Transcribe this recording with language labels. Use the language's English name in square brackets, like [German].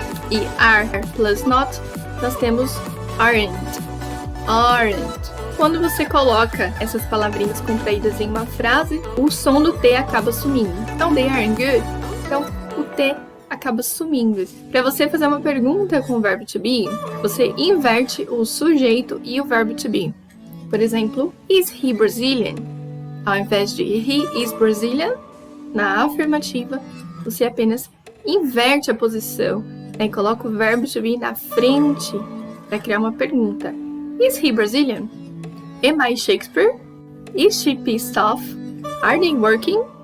[Portuguese] E [English] are plus not, [Portuguese] nós temos aren't. Aren't. Quando você coloca essas palavrinhas contraídas em uma frase, o som do T acaba sumindo. Então, [English] they aren't good. [Portuguese] Então, o T acaba sumindo. Para você fazer uma pergunta com o verbo to be, você inverte o sujeito e o verbo to be. Por exemplo, [English] is he Brazilian? [Portuguese] Ao invés de [English] he is Brazilian, [Portuguese] na afirmativa, você apenas inverte a posição, né, e coloca o verbo to be na frente para criar uma pergunta. [English] Is he Brazilian? Am I Shakespeare? Is she pissed off? Are they working?